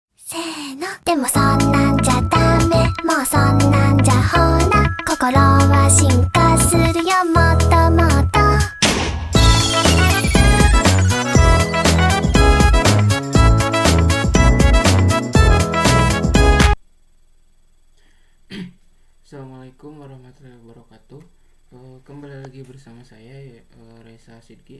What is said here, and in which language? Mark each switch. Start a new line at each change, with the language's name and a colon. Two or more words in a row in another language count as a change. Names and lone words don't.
Japanese: せーのでもそんなんじゃダメもうそんなんじゃほら心は進化するよもっともっと
Arabic: السلام عليكم ورحمة الله وبركاته.
Indonesian: Kembali lagi bersama saya Reza Sidki.